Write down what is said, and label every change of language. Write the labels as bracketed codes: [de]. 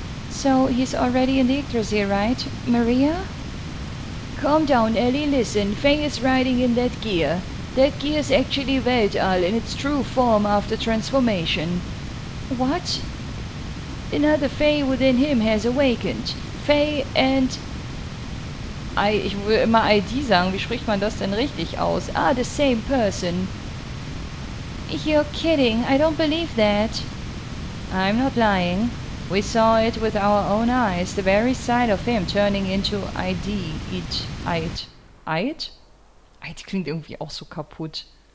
[en] So, he's already in the Yggdrasil, right? Maria? Calm down, Ellie. Listen, Faye is riding in that gear. That gear is actually Weltall in its true form after transformation. What? Another Faye within him has awakened. Faye and... [de] ich will immer ID sagen. Wie spricht man das denn richtig aus? [en] Ah, the same person. You're kidding. I don't believe that. I'm not lying. We saw it with our own eyes. The very sight of him turning into ID. [de] Eid? Eid klingt irgendwie auch so kaputt.